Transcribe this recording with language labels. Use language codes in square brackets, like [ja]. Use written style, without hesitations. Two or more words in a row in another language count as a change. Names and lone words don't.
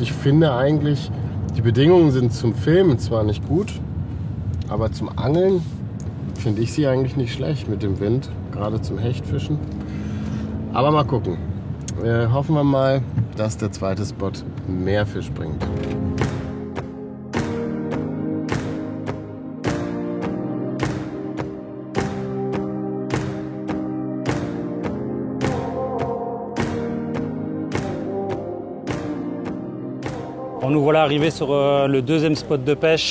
[de] Ich finde eigentlich, die Bedingungen sind zum Filmen zwar nicht gut, aber zum Angeln finde ich sie eigentlich nicht schlecht mit dem Wind, gerade zum Hechtfischen. Aber mal gucken. Hoffen wir mal, dass der zweite Spot mehr Fisch bringt. [fr] Bon, nous voilà arrivés sur le deuxième spot de pêche.